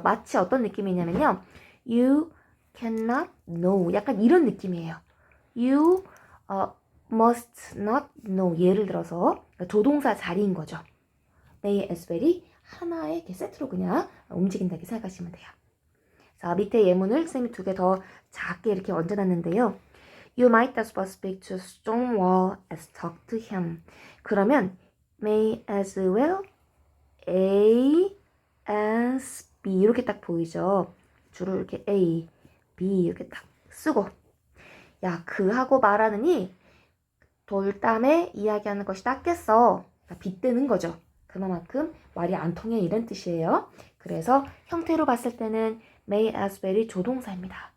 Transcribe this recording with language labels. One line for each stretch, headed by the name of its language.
Korean: 마치 어떤 느낌이냐면요.
English: You cannot know
Korean: 약간 이런 느낌이에요.
English: You must not know
Korean: 예를 들어서 조동사 자리인 거죠. may as well이 하나의 이렇게 세트로 그냥 움직인다 이렇게 생각하시면 돼요. 자, 밑에 예문을 선생님이 두 개 더 작게 이렇게 얹어놨는데요.
English: You might as well speak to Stonewall as talk to him.
Korean: 그러면 may as well A as B 이렇게 딱 보이죠. 줄을 이렇게 A, B 이렇게 딱 쓰고 야 그하고 말하느니 돌담에 이야기하는 것이 낫겠어. 그러니까 빗대는 거죠. 그만큼 말이 안 통해 이런 뜻이에요. 그래서 형태로 봤을 때는 may as well이 조동사입니다.